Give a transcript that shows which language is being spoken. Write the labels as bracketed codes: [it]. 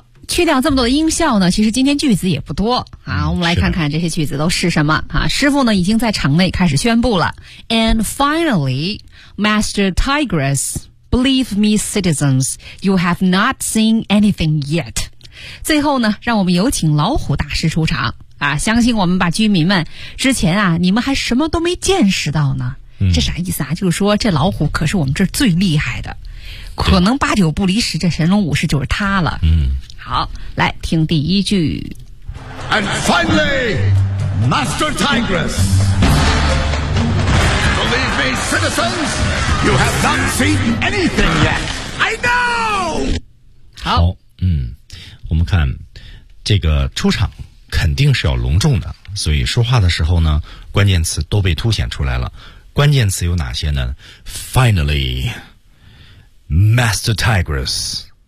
[zh] 去掉这么多的音效呢，其实今天句子也不多啊。我们来看看这些句子都是什么啊。师傅呢已经在场内开始宣布了。 [en] And finally, Master Tigress, believe me, citizens, you have not seen anything yet. [zh] 最后呢，让我们有请老虎大师出场啊！相信我们吧，居民们，之前啊，你们还什么都没见识到呢。这啥意思啊？就是说这老虎可是我们这儿最厉害的，可能八九不离十，这神龙武士就是他了。好，来听第一句。 [en] And finally, Master Tigress. Believe me, citizens, you have not seen anything yet. I know. [zh] 好，我们看这个出场肯定是要隆重的，所以说话的时候呢，关键词都被凸显出来了。关键词有哪些呢 ？ [en] Finally, Master Tigress.